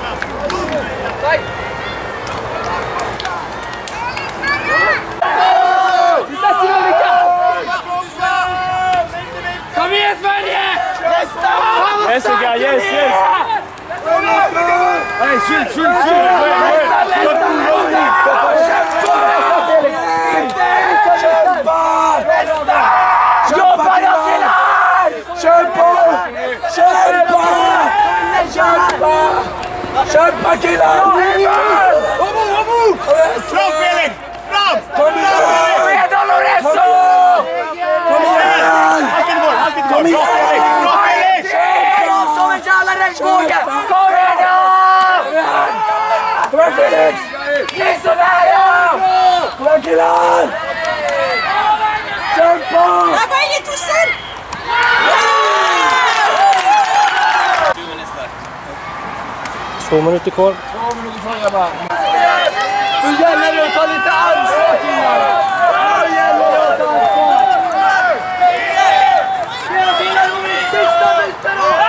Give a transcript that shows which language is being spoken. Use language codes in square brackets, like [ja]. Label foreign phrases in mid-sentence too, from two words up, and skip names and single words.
[sv] Kom igen Sverige! [en] Yes, guys, yes, yes. Hey, shoot. [sv] Jobba då killar! Kämpa killar! Fram, Felix! Fram! Kom igen Lorenzo! Kom igen! Bra, Felix! Som en jävla regnbåge! Kom igen då! Kom igen Felix! Det är sådär ja! Kom igen killar! Kämpa! [fr] Là-bas, il est tout seul. [sv] 2 minuter kvar. 2 minuter kvar grabbar. Nu gäller det att ta lite ansvar killar! Nu gäller det att ta ansvar! Spela bilar om de sista minuterna!